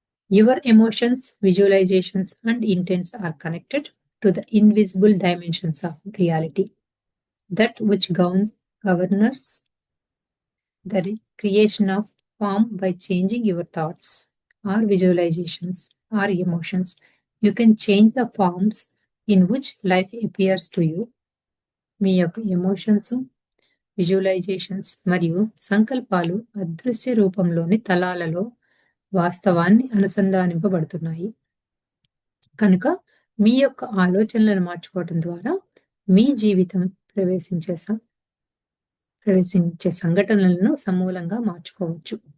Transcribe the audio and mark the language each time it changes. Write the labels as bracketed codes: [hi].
[en] Your emotions, visualizations and intents are connected to the invisible dimensions of reality that which governors the creation of form by changing your thoughts or visualizations or emotions. You can change the forms in which life appears to you. [te] మీ యొక్క emotions, visualisations మరియు సంకల్పాలు అదృశ్య రూపంలోని తలాలలో వాస్తవాన్ని అనుసంధానింపబడుతున్నాయి. కనుక మీ యొక్క ఆలోచనలను మార్చుకోవటం ద్వారా మీ జీవితం ప్రవేశించే సంఘటనలను సమూలంగా మార్చుకోవచ్చు.